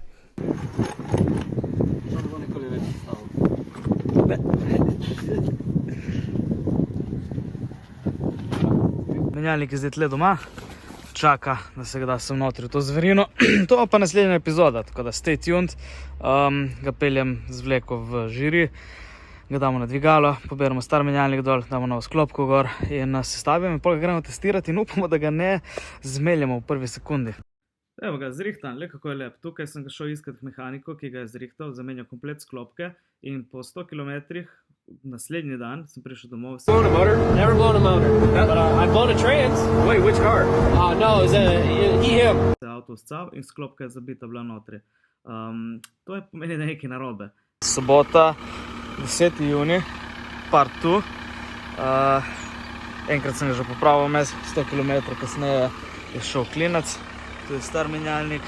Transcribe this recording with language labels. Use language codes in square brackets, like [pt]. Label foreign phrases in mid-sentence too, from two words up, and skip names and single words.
[sl] Menjalnik je zdaj tle doma, čaka, da se ga da sem notri v to zverino. To pa naslednja epizoda, tako da [en] stay tuned. [sl] Ga peljem z vleko v žiri, ga damo na dvigalo, poberemo star menjalnik dol, damo novo sklopko gor in sestavimo in pol ga gremo testirati in upamo, da ga ne zmeljamo v prvi sekundi. Evo ga, zrihtan, le kako je lep. Tukaj sem ga šel iskat k mehaniku, ki ga je zrihtal, zamenjal komplet sklopke in po 100 kilometrih naslednji dan sem prišel domov. [en] Blown a motor? Never blown a motor. But I blown a trans. Wait, which car? No, it was him. [sl] Se je avto uscal in sklopka je zabita bila notri. To je pomeni, da je nekaj narobe. Sobota, 10. juni, part 2. Enkrat sem ga že popravil, 100 km kasneje je šel klinac. Tu je star menjalnik.